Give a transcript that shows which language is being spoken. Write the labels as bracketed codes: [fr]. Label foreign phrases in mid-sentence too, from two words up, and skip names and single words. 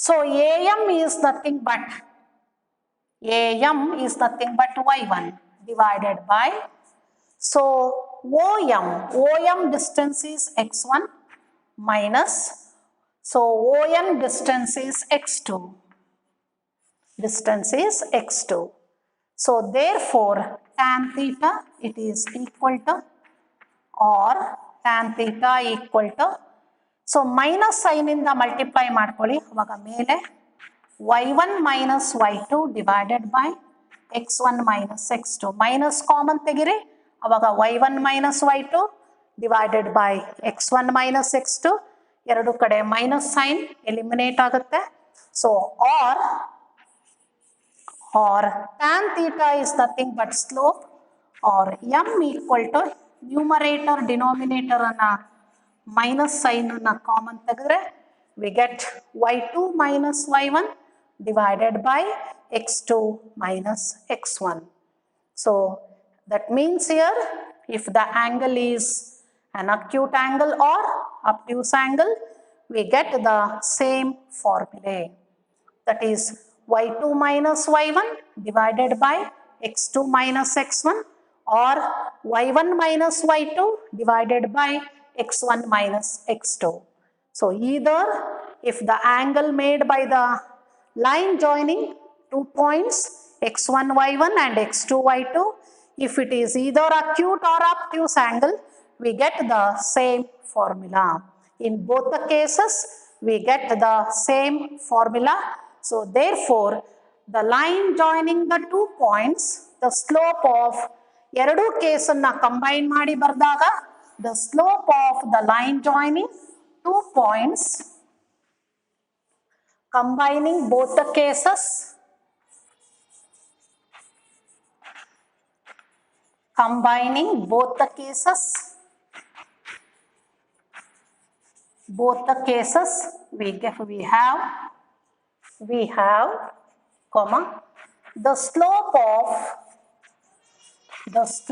[en] So AM is nothing but y1 divided by, so OM distance is x1 minus, so ON distance is x2. So therefore tan theta it is equal to, or tan theta equal to, so minus sign in the multiply [kn] ಮಾಡ್ಕೊಳ್ಳಿ, ಅವಾಗ ಮೇಲೆ [en] y1 minus y2 divided by x1 minus x2, minus common [kn] ತೆಗಿರಿ, ಅವಾಗ [en] y1 minus y2 divided by x1 minus x2, [kn] ಎರಡು ಕಡೆ [en] minus sign eliminate ಆಗುತ್ತೆ. So or tan theta is nothing but slope, or m equal to numerator denominator ಅನ್ನ minus sign ಅನ್ನ common ತೆಗೆದ್ರೆ we get y2 minus y1 divided by x2 minus x1. So that means here if the angle is an acute angle or obtuse angle, we get the same formula, that is y2 minus y1 divided by x2 minus x1, or y1 minus y2 divided by x1 minus x2. So either if the angle made by the line joining 2 points x1 y1 and x2 y2, if it is either acute or obtuse angle, we get the same formula. In both the cases we get the same formula. So therefore the line joining the 2 points, the slope of [kn] ಎರಡು ಕೇಸನ್ನ ಕಂಬೈನ್ ಮಾಡಿ ಬರೆದಾಗ [en] the slope of the line joining 2 points, combining both the cases, we have comma the slope of the